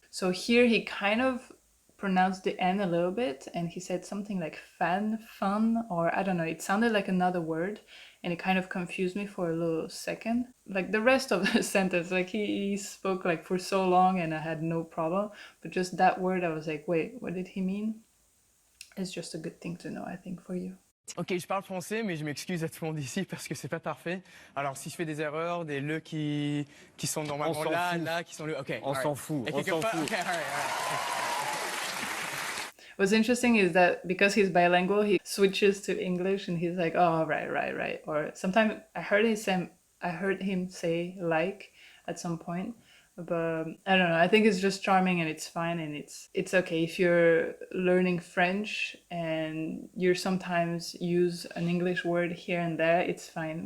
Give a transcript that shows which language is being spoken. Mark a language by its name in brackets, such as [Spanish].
[English] So here he kind of pronounced the N a little bit and he said something like fun, or I don't know, it sounded like another word and it kind of confused me for a little second. Like the rest of the sentence, like he spoke like for so long and I had no problem, but just that word I was like, wait, what did he mean? It's just a good thing to know, I think, for you. [French] Ok, je parle français, mais je m'excuse à tout le monde ici parce que c'est pas parfait. Alors si je fais des erreurs, des le qui sont normalement là, qui sont le... Ok, on s'en fout, Et on s'en fout. [English] Okay, all right. What's interesting is that because he's bilingual, he switches to English and he's like, oh, right. Or sometimes I heard him say like at some point, But I don't know. I think it's just charming and it's fine and it's okay if you're learning French and you sometimes use an English word here and there. It's fine.